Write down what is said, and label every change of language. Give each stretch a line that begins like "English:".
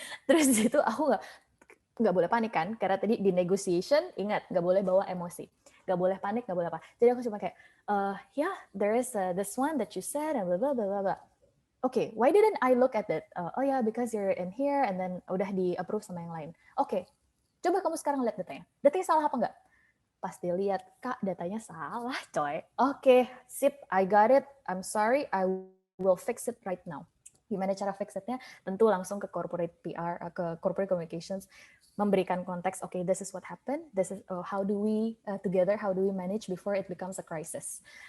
Indonesian: Terus itu aku nggak boleh panik kan, karena tadi di negotiation, ingat nggak boleh bawa emosi, nggak boleh panik, nggak boleh apa. Jadi aku cuma kayak,
English: yeah, there is this one that you said and blah blah blah blah. Okay, why didn't I look at it? Oh yeah, because you're in here and then
Indonesian: udah di approve sama yang lain. Okay, coba kamu sekarang lihat datanya. Datanya salah apa enggak? Pas dilihat, Kak, datanya salah, coy. Oke, sip,
English: I got it. I'm sorry, I will fix it right now.
Indonesian: Gimana cara fix it-nya? Tentu langsung ke corporate PR, ke corporate communications, memberikan konteks,
English: okay, this is what happened, this is how do we together, how do we manage before it becomes a crisis.